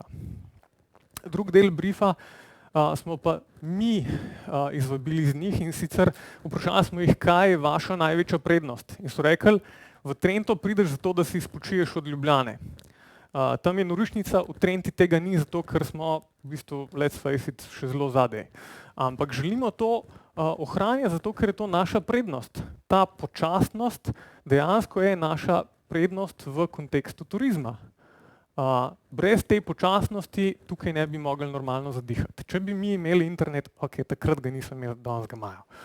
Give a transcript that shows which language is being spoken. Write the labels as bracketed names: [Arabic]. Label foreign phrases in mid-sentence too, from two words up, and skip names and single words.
[Slovenian] Drugi del briefa smo pa mi izvabili z njih in sicer vprašali smo jih, kaj je vaša največja prednost. In so rekli, v Trento prideš zato, da se spočiješ od Ljubljane. Tam je norišnica, v Trenti tega ni, zato ker smo v bistvu, [English] let's face it, [Slovenian] še zelo zadaj. Ampak želimo to ohranjati, zato ker je to naša prednost. Ta počasnost dejansko je naša prednost v kontekstu turizma. Brez te počasnosti tukaj ne bi mogli normalno zadihati. Če bi mi imeli internet, ok, takrat ga nisem imel, danes ga imajo.